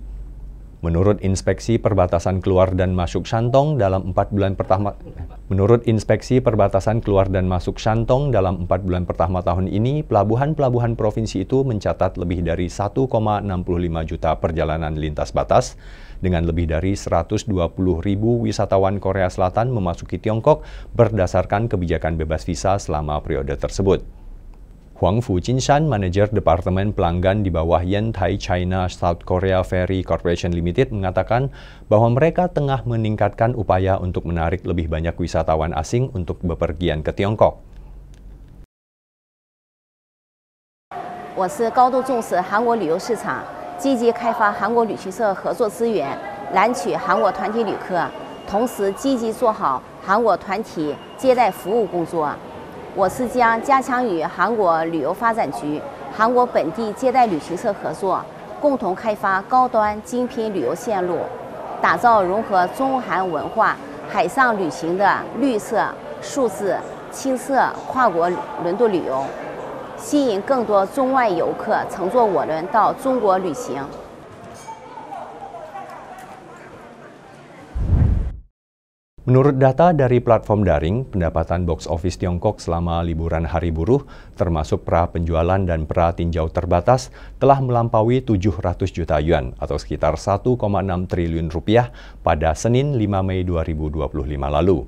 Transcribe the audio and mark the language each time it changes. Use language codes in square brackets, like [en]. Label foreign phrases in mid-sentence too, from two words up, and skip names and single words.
[id] Menurut Inspeksi Perbatasan Keluar dan Masuk Shandong dalam 4 bulan pertama dalam 4 bulan pertama tahun ini, pelabuhan-pelabuhan provinsi itu mencatat lebih dari 1,65 juta perjalanan lintas batas, dengan lebih dari 120.000 wisatawan Korea Selatan memasuki Tiongkok berdasarkan kebijakan bebas visa selama periode tersebut. Huang Fujinshan, manajer Departemen Pelanggan di bawah Yantai China South Korea Ferry Corporation Limited, mengatakan bahwa mereka tengah meningkatkan upaya untuk menarik lebih banyak wisatawan asing untuk bepergian ke Tiongkok. [zh] 我是高度重视韩国旅游市场，积极开发韩国旅行社合作资源，揽取韩国团体旅客，同时积极做好韩国团体接待服务工作。我是将加强与韩国旅游发展局、韩国本地接待旅行社合作，共同开发高端精品旅游线路，打造融合中韩文化、海上旅行的绿色、数字、 青色跨国轮渡旅游，吸引更多中外游客乘坐我轮到中国旅行。 [id] Menurut data dari platform daring, pendapatan box office Tiongkok selama liburan Hari Buruh, termasuk pra penjualan dan pra tinjau terbatas, telah melampaui 700 juta yuan atau sekitar 1,6 triliun rupiah pada Senin 5 Mei 2025 lalu.